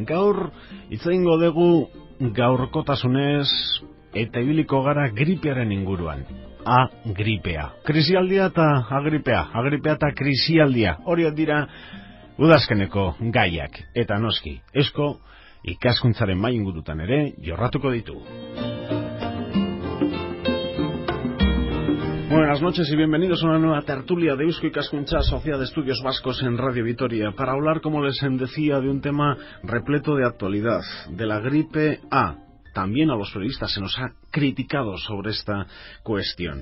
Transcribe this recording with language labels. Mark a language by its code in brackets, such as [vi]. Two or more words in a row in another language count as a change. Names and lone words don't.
[eu] Gaur hitz egingo dugu gaurkotasunez eta ibiliko gara gripearen inguruan. Gripea. Krisialdia eta agripea. Agripea eta krisialdia. Horiek dira udazkeneko gaiak. Eta noski, esko ikaskuntzaren maingurutan ere jorratuko ditu. [es] Buenas noches y bienvenidos a una nueva tertulia de Eusko Ikaskuntza, Sociedad de Estudios Vascos en Radio Vitoria, para hablar, como les decía, de un tema repleto de actualidad, de la gripe A. También a los periodistas se nos ha criticado sobre esta cuestión.